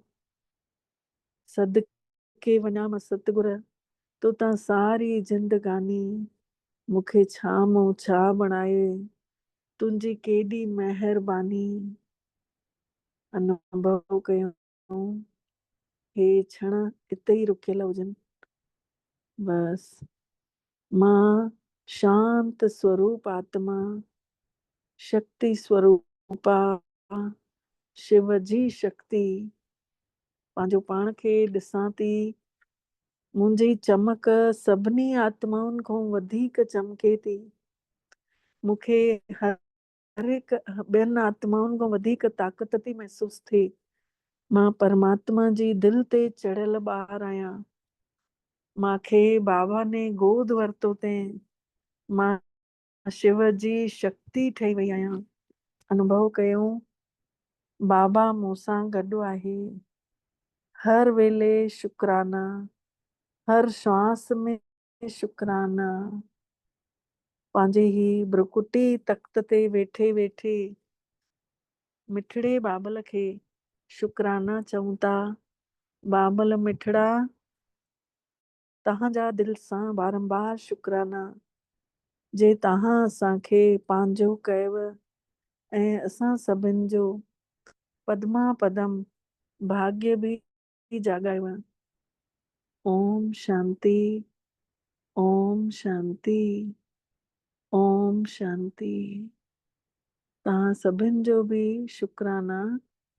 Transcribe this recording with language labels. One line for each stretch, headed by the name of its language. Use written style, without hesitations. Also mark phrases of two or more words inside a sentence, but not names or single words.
Sindhi: सदके वञा मां सतगुर, तो तव्हां सारी जिंदगानी मूंखे छा मूं छा बणाए, तुंहिंजी केॾी महिरबानी अनुभव कयूं। हे क्षण हिते ई रुकियल हुजनि। बस मां शांत स्वरूप आत्मा, शक्ति स्वरूपा शिव जी शक्ति पंहिंजो पाण खे ॾिसां थी, मुंहिंजी चमक सभिनी आत्माउनि खां वधीक चमके थी। मूंखे हर हिकु ॿियनि आत्माउनि खां वधीक ताक़त थी महसूस थिए। मां परमात्मा जी दिलि ते चढ़ियल ॿार आहियां। मांखे बाबा ने गोद वरितो तंहिं, मां शिव जी शक्ति ठही वई आहियां। अनुभव कयो, बाबा मूंसां गॾु आहे। हर वेले शुक्राना, हर श्वास में शुक्राना। पंहिंजे ही ब्रुकुटी तख़्त ते वेठे वेठे मिठड़े बाबल खे शुक्राना चऊं था। बाबल मिठड़ा, तव्हांजा दिलि सां बारंबार शुक्राना, जे तव्हां असांखे पंहिंजो कयव ऐं असां सभिनि जो पदमा पदम भाग्य बि जाॻायव। ओम शांति, ओम शांति, ओम शांति। तव्हां सभिनि जो बि शुक्राना